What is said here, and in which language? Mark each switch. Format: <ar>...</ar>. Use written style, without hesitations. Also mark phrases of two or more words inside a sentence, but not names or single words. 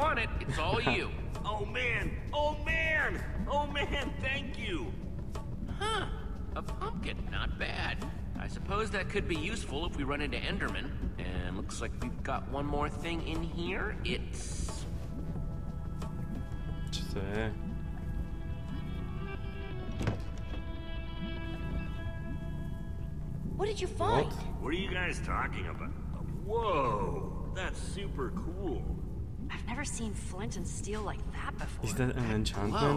<en>want it, it's all you. it. Oh man! Oh man! Oh man! Thank you. Huh, a pumpkin, not bad. I suppose that could be useful if we run into Enderman. And looks like we've got one more thing in here. It's...</en> <sk>Čo to je?</sk> <en>What did you find? What are you guys talking about? Whoa! That's super cool. I've never seen flint and steel like that before. Is that an enchantment?</en>